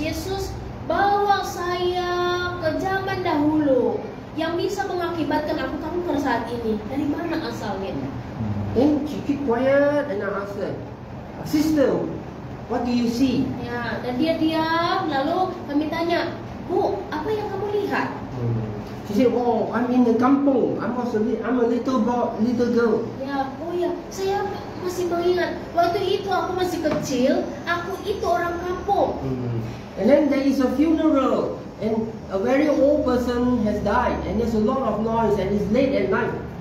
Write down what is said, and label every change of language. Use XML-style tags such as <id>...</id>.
<id>Yesus, bawa saya ke zaman dahulu yang bisa mengakibatkan aku kanker saat ini. Dari mana asalnya?</id> <en>Then she keep quiet and I ask her, sister, what do you see?</en> <id>Ya, dan dia diam. Lalu kami tanya, Bu, apa yang kamu lihat?</id> <en>She said, oh, I'm in the kampung. I'm a little girl.</en> <id>Ya, oh ya, saya masih mengingat waktu itu aku masih kecil, aku itu orang kampung.</id> <en>And then there is a funeral, and a very old person has died, and there's a lot of noise, and it's late at night.</en>